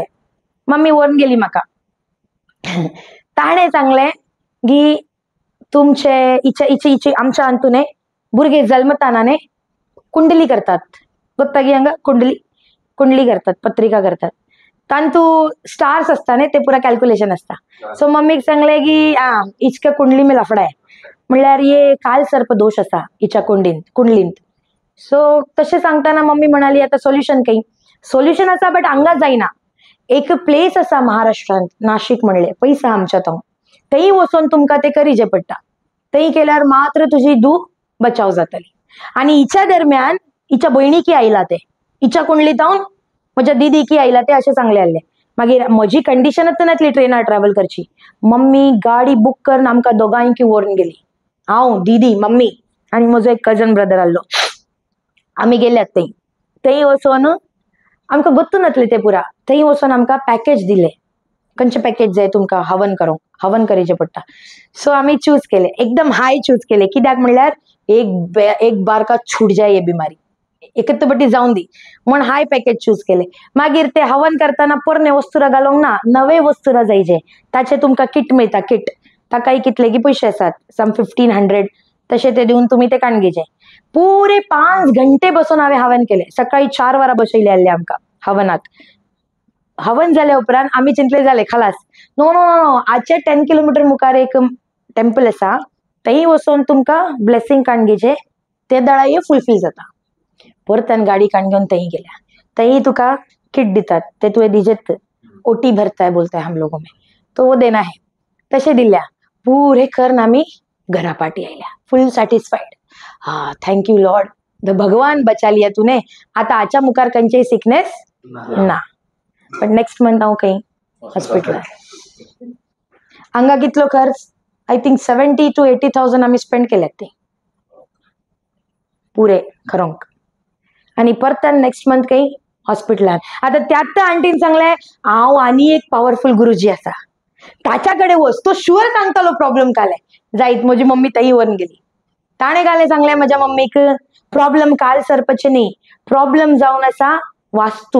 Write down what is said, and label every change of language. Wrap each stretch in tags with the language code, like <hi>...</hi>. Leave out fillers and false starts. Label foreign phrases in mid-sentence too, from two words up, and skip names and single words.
<kok>मम्मी व्हरून गेली म्हाका. ताणें सांगलें की तुमचे इचे आमच्या अंतुने भुरगे जल्मताना न्ही कुंडली करतात. गोत्ता की हांगा कुंडली करतात, पत्रिका करतात. तांतू स्टार्स असता न्ही ते पुरा कॅल्क्युलेशन असता. सो मम्मीक सांगले की इचका</kok> <hi>कुंडली में लफडा</hi> <kok>आहे. म्हणल्यार ये काल सर्प दोष असा हिच्या कुंडलींत. सो तशें सांगताना मम्मी म्हणाली आता सोल्युशन असा, बट हांगा जायना. एक प्लेस असा महाराष्ट्रांत, नाशिक म्हणले, पयसा आमच्या थंय वचून तुमकां ते करिचें पडटा. थंय केल्यार मात्र तुजी धूव बचाव जातली. आणि हिच्या दरम्यान हिच्या भयणीकी आयला ते, हिच्या कुंडलीत म्हज्या दिदीकी आयला ते अशें सांगले आसले. मागीर म्हजी कंडिशनच नासली ट्रेनार ट्रॅव्हल करची. मम्मी गाडी बुक करून आमकां दोगांयकी व्हरून गेली. हांव, दीदी, मम्मी आनी म्हजो एक कजन ब्रदर आहलो. आमी गेल्यात थंय वचोन आमकां गोत्तू नासलें तें पुरा. थंय वचोन आमकां पॅकेज दिलें. खंयचें पॅकेज जाय तुमकां हवन करूंक, हवन करचें पडटा. सो आमी चूज केलें, एकदम हाय चूज केलें. कित्याक म्हणल्यार</kok> <hi>एक बार का छूट जाय ये बिमारी,</hi> <kok>एकच बटी जावन दी म्हण हाय पॅकेज चूज केलें. मागीर ते हवन करताना पोरणे वस्तुरा घालूंक ना, नवे वस्तुरा जायचे. ताचे तुमकां किट मेळटा, किट ताकाय कितले की पयशे आसात, सम 1500 तशें ते दिवन तुमी ते काणगेचे. पुरे 5 घंटे बसून हांवें हवन केलें. सकाळी 4 वरां बसयले आहले आमकां हवनाक. हवन जाल्या उपरांत आमी चिंतले जालें खलास,</kok> <en>no no no no,</en> <kok>आजचे 10 किलोमीटर मुखार एक टेम्पल आसा, थंय वचोन तुमकां ब्लेसिंग काणगेचे ते दळाय फुलफील जाता. परतन गाडी काणगेवन थंय गेल्या. थंय तुका किट दितात, ते तुवें दिजेत,</kok> <hi>ओटी भरता है बोलता है हम लोगों में, तो वो देना है.</hi> <kok>तशें दिल्या. पुरे करून आमी घरा पाटी आयल्या,</kok> <en>full satisfied.</en> <kok>हा,</kok> <en>thank you Lord,</en> <hi>द भगवान बचा लिया तूने.</hi> <kok>आता आच्या मुखार खंयचेय सिकनेस ना. पण</kok> <en>next month</en> <kok>हांव खंय हॉस्पिटलार. हांगा कितलो खर्च,</kok> <en>I think 70 to 80,000</en> <kok>आमी स्पेंड केल्यात ते पुरे खरोंक. आणि परतन</kok> <en>next month</en> <kok>खंय हॉस्पिटलार. आता त्यात आंटीन सांगलें, हांव आनी एक पॉवरफुल गुरुजी आसा, ताच्याकडे वच, तो शुअर सांगतालो प्रॉब्लेम काले. जायत म्हजी मम्मी थंय व्हरून गेली. ताणें काले सांगलें म्हज्या मम्मीक, प्रॉब्लेम काल सरपाचे न्ही, प्रॉब्लेम जावन आसा वास्तू.</kok>